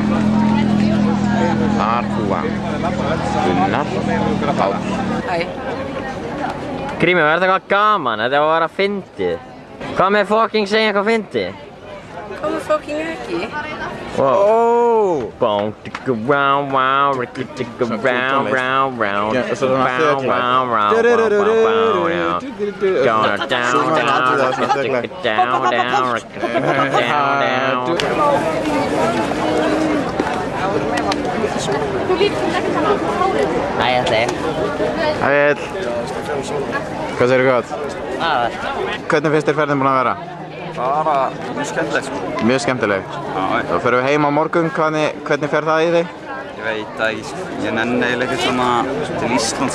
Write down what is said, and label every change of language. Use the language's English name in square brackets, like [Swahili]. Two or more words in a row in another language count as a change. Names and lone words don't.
[Icelandic] Þar búa Gunnar Páll. Hæ. Grímur, var þetta eitthvað gaman? Þetta var að vera fyndið. Hvað með fucking segja eitthvað fyndið? Hvað með fucking ekki? [English] Wow. Bong, ticka, round, round, ricky, ticka, round, round, round. [Icelandic] Já, svo svona [English] Round, [Icelandic] þöglar. [English] round, round, round, round, round. Down, down, [Icelandic] Svo svona [English] down, [Icelandic] allir það svona [English] ricky, [Icelandic] þöglar. [English] ticka, down, down, ricky, ticka, down, down. [Icelandic] Æ, þetta er. Hæll. Hvað segirðu gott? Það. Hvernig finnst þér ferðin búin að vera? Bara mjög skemmtilegt sko. Mjög skemmtileg. Þá förum við heim á morgun. Hvernig fer það í þig? Ég veit að ég nenni eiginlega ekkert svona til Íslands.